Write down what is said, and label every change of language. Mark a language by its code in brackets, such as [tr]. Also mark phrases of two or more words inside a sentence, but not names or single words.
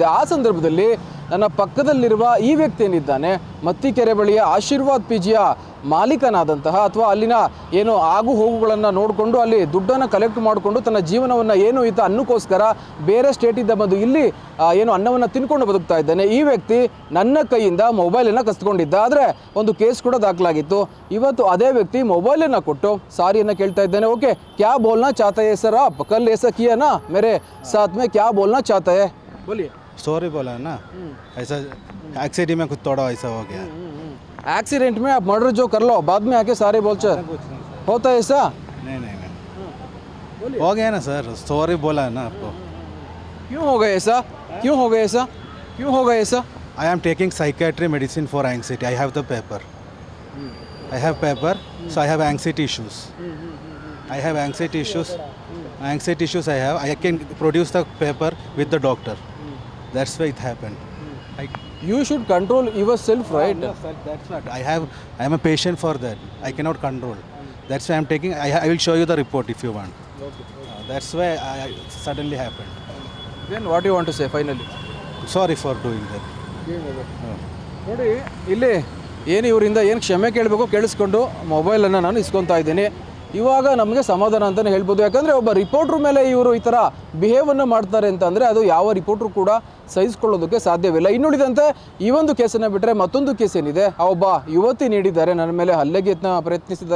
[kn] ಆ ಸಂದರ್ಭದಲ್ಲಿ ನನ್ನ ಪಕ್ಕದಲ್ಲಿರುವ ಈ ವ್ಯಕ್ತಿ ಏನಿದ್ದಾನೆ, ಮತ್ತಿಕೆರೆ ಬಳಿಯ ಆಶೀರ್ವಾದ್ ಪಿ ಜಿಯ ಮಾಲೀಕನಾದಂತಹ ಅಥವಾ ಅಲ್ಲಿನ ಏನು ಆಗು ಹೋಗುಗಳನ್ನು ನೋಡಿಕೊಂಡು ಅಲ್ಲಿ ದುಡ್ಡನ್ನು ಕಲೆಕ್ಟ್ ಮಾಡಿಕೊಂಡು ತನ್ನ ಜೀವನವನ್ನು ಏನು ಈತ ಅನ್ನಕ್ಕೋಸ್ಕರ ಬೇರೆ ಸ್ಟೇಟಿಂದ ಬಂದು ಇಲ್ಲಿ ಏನು ಅನ್ನವನ್ನು ತಿನ್ಕೊಂಡು ಬದುಕ್ತಾ ಇದ್ದಾನೆ. ಈ ವ್ಯಕ್ತಿ ನನ್ನ ಕೈಯಿಂದ ಮೊಬೈಲನ್ನು ಕಸ್ಕೊಂಡಿದ್ದ. ಆದರೆ ಒಂದು ಕೇಸ್ ಕೂಡ ದಾಖಲಾಗಿತ್ತು. ಇವತ್ತು ಅದೇ ವ್ಯಕ್ತಿ ಮೊಬೈಲನ್ನು ಕೊಟ್ಟು ಸಾರಿಯನ್ನು ಕೇಳ್ತಾ ಇದ್ದಾನೆ. [hi] ओके, क्या बोलना चाहता है सर आप? ಕಲ್ ऐसा किया ना मेरे साथ में, क्या बोलना चाहता है? बोलिए. सॉरी बोला है ना, ऐसा एक्सीडेंट में कुछ थोड़ा ऐसा हो गया. एक्सीडेंट में आप मर्डर जो कर लो, बाद में आके सारे बोलते होता है ऐसा? नहीं हो गया ना सर, सॉरी बोला है ना आपको. क्यों हो गया ऐसा? क्यों हो गया ऐसा? क्यों हो गया ऐसा? [en] I am taking psychiatry medicine for anxiety. I have the paper. I have paper, so I have anxiety issues. I have anxiety issues. Anxiety issues I have. I can produce the paper with the doctor. That's why it happened. You should control yourself, right? No, sir, that's what I am a patient for that. I cannot control. That's why I'm taking. I will show you the report if you want. That's why I suddenly happened. Then what do you want to say finally? Sorry for doing that. [kn] ನೋಡಿ, ಇಲ್ಲಿ ಏನು ಇವರಿಂದ ಏನು ಕ್ಷಮೆ ಕೇಳಬೇಕು ಕೇಳಿಸ್ಕೊಂಡು ಮೊಬೈಲನ್ನು ನಾನು ಇಸ್ಕೊತಾ ಇದ್ದೀನಿ. ಇವಾಗ ನಮಗೆ ಸಮಾಧಾನ ಅಂತಲೇ ಹೇಳ್ಬೋದು. ಯಾಕಂದರೆ ಒಬ್ಬ ರಿಪೋರ್ಟ್ರ್ ಮೇಲೆ ಇವರು ಈ ಥರ ಬಿಹೇವನ್ನು ಮಾಡ್ತಾರೆ ಅಂತಂದರೆ ಅದು ಯಾವ ರಿಪೋರ್ಟ್ರು ಕೂಡ ಸಹಿಸ್ಕೊಳ್ಳೋದಕ್ಕೆ ಸಾಧ್ಯವಿಲ್ಲ. ಇನ್ನುಳಿದಂತೆ ಈ ಒಂದು ಕೇಸನ್ನು ಬಿಟ್ಟರೆ ಮತ್ತೊಂದು ಕೇಸ್ ಏನಿದೆ, ಆ ಒಬ್ಬ ಯುವತಿ ನೀಡಿದ್ದಾರೆ, ನನ್ನ ಮೇಲೆ ಹಲ್ಲೆಗೆ ಪ್ರಯತ್ನಿಸಿದ್ದಾರೆ.